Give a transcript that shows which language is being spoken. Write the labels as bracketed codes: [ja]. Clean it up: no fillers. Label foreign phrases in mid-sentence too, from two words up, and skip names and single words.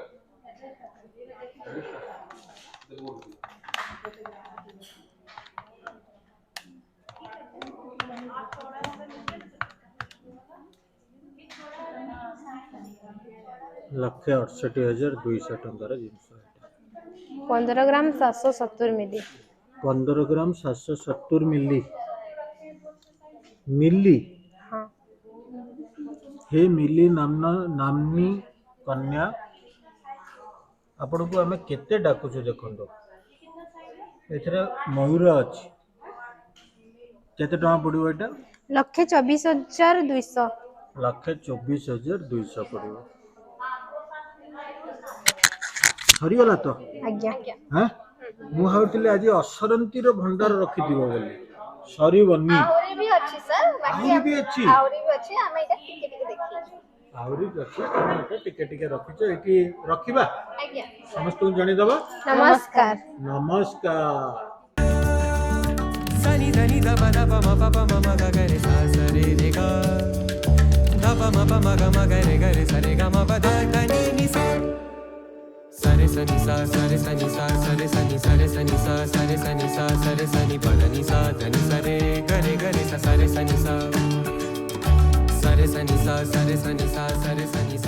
[or] ଲକ୍ଷେ 68,200 ଟଙ୍କାର ଜିନିଷ। 15 ଗ୍ରାମ 770 ମିଲି। 15 ଗ୍ରାମ 770 ମିଲି। ମିଲି? ହଁ। [sa] हे मिली नामनी कन्या [or] ଆପଣଙ୍କୁ ଆମେ କେତେ ଡାକୁଛୁ ଦେଖନ୍ତୁ। ଏଥିରେ ମୟୂର ଅଛି। କେତେ ଟଙ୍କା ପଡିବ ଏଟା? 1,24,200। 1,24,200 ପଡିବ। ସରିଗଲା ତ? ଆଜ୍ଞା। ହାଁ? ମୁଁ ଭାବୁଥିଲି ଆଜି ଅସରନ୍ତୀର ଭଣ୍ଡାର ରଖିଥିବ ବୋଲି। ସରିବନି। ଆହୁରି ବି ଅଛି ସାର୍। ଆହୁରି ବି ଅଛି? ଆହୁରି ବି ଅଛି। ଆମେ ଏଇଟା ଟିକେ ଟିକେ ଦେଖିଛୁ। ଆହୁରି ବି ଅଛି। ତମେ ଏଟା ଟିକେ ଟିକେ ରଖିଛ। ଏଠି ରଖିବା? ଆଜ୍ଞା। ସମସ୍ତଙ୍କୁ ଜଣେଇଦବା। ନମସ୍କାର। ନମସ୍କାର। सनि धनि ध प ध प म प प म म ग ग रे सा स रे रे ग ध प म प म ग म ग रे सा रे ग म प ध ध नि नि सा स रे स नि सा स रे स नि सा स रे स नि सा रे स नि सा स रे स नि सा स रे स नि प ध नि सा ध नि सा रे ग रे सा स रे स नि सा स रे स नि सा स रे स नि सा स रे स